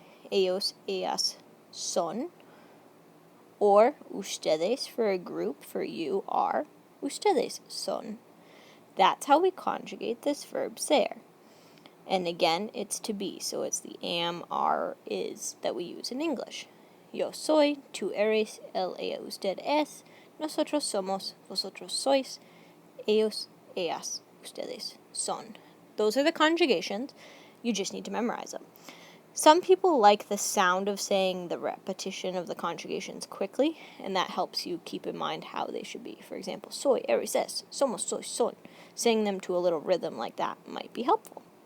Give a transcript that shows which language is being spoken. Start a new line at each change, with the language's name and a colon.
Spanish: Ellos, ellas son.
English: Or ustedes for a group, for you are.
Spanish: Ustedes son.
English: That's how we conjugate this verb ser. And again, it's to be, so it's the am, are, is that we use in English.
Spanish: Yo soy, tú eres, él, ella, usted es, nosotros somos, vosotros sois, ellos, ellas, ustedes son.
English: Those are the conjugations. You just need to memorize them. Some people like the sound of saying the repetition of the conjugations quickly, and that helps you keep in mind how they should be. For example,
Spanish: soy, eres, es, somos, sois, son.
English: Saying them to a little rhythm like that might be helpful.